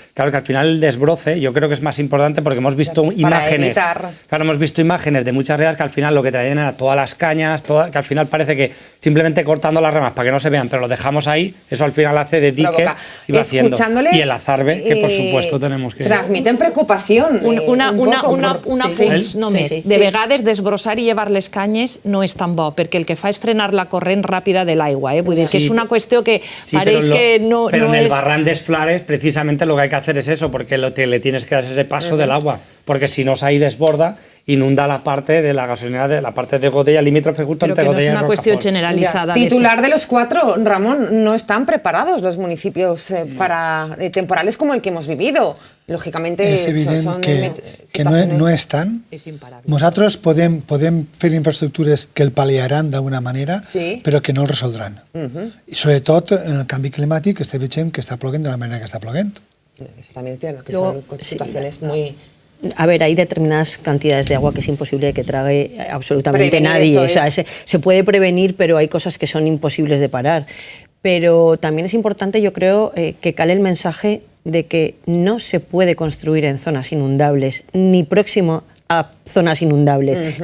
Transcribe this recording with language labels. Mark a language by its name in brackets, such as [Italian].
[Spanish] Claro que al final el desbroce yo creo que es más importante porque hemos visto imágenes. Claro, hemos visto imágenes de muchas redas que al final lo que traían era todas las cañas, que al final parece que simplemente cortando las ramas para que no se vean, pero lo dejamos ahí, eso al final hace de dique y va haciendo. Y el azarbe, que por supuesto tenemos que... Transmiten preocupación. [Catalan] Una punts només. De vegades desbrossar i llevar les canyes no és tan bo, perquè el que fa és frenar la corrent ràpida de l'aigua. Vull dir que és [Spanish] una cuestión que parece que no es... Pero en el barranc de Flares precisamente lo que hay que hacer es eso, porque le tienes que dar ese paso del agua, porque si no se ahí desborda, inunda la parte de la gasolinera, de la parte de Godella, limítrofe justo entre Godella y Rocafort. Pero que no es una cuestión generalizada. Titular de los 4, Ramón, no están preparados los municipios para temporales como el que hemos vivido. [Catalan] Lògicamente és evident que no estan. Nosaltres podem fer infraestructures que el pal·liaran d'alguna manera, però que no el resoldran. I sobretot en el canvi climàtic estem veient que està ploguent de la manera que està ploguent. [Spanish] Eso también es cierto, que son situaciones muy... A ver, hay determinadas cantidades de agua que es imposible que trague absolutamente nadie. O sea, se puede prevenir, pero hay cosas que son imposibles de parar. Pero también es importante, yo creo, que cale el mensaje de que no se puede construir en zonas inundables, ni próximo a zonas inundables.